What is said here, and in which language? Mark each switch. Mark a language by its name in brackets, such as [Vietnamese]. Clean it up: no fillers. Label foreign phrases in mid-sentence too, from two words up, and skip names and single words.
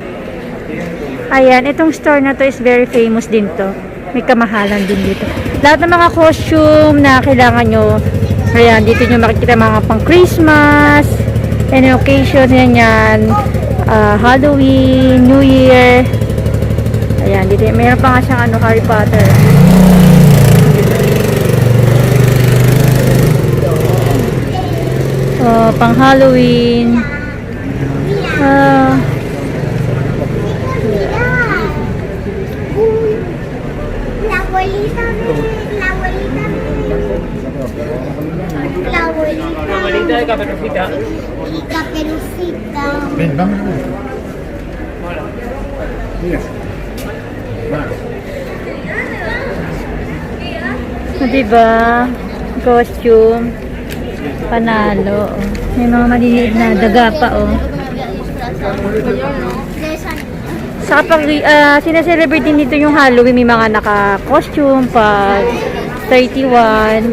[Filipino] Ayan, itong store na to [English] is very famous [Filipino] din to. May kamahalan din dito. Lahat ng mga costume na kailangan nyo, ayan, dito nyo makikita mga pang Christmas, [English] any occasion, [Filipino] yan, Halloween, New Year. Ayan, dito, mayroon pa nga siyang Harry Potter. Pang Halloween. [Spanish] La abuelita de Caperucita. Caperucita. Ven, vamos. Mira. [Filipino] Diba? Costume. Panalo. May mga maliliit na daga pa, oh. Sa kapag sinaselebrate din dito yung Halloween, may mga naka-costume pag 31.